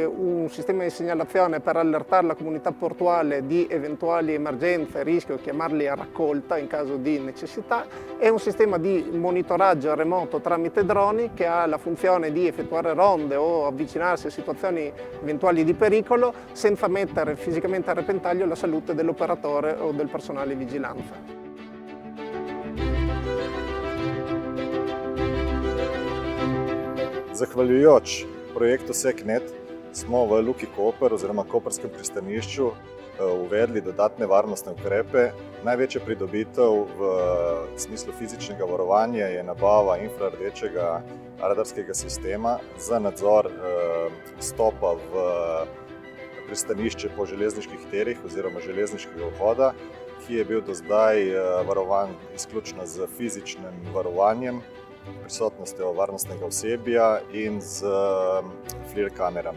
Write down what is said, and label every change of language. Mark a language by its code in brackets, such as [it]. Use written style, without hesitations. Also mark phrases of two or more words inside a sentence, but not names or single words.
[it] un sistema di segnalazione per allertare la comunità portuale di eventuali emergenze, rischio, chiamarli a raccolta in caso di necessità, e un sistema di monitoraggio remoto tramite droni che ha la funzione di effettuare ronde o avvicinarsi a situazioni eventuali di pericolo senza mettere fisicamente a repentaglio la salute dell'operatore o del personale di vigilanza. [sl] Zahvaljujoč projektu SECNET smo v Luki Koper oziroma Koperskem pristanišču uvedli dodatne varnostne ukrepe. Največja pridobitev v smislu fizičnega varovanja je nabava infrardečega radarskega sistema za nadzor vstopa v pristanišče po železniških tirih oziroma železniškega vhoda, ki je bil do zdaj varovan izključno z fizičnim varovanjem, prisotnostjo varnostnega osebja in z FLIR kamerami.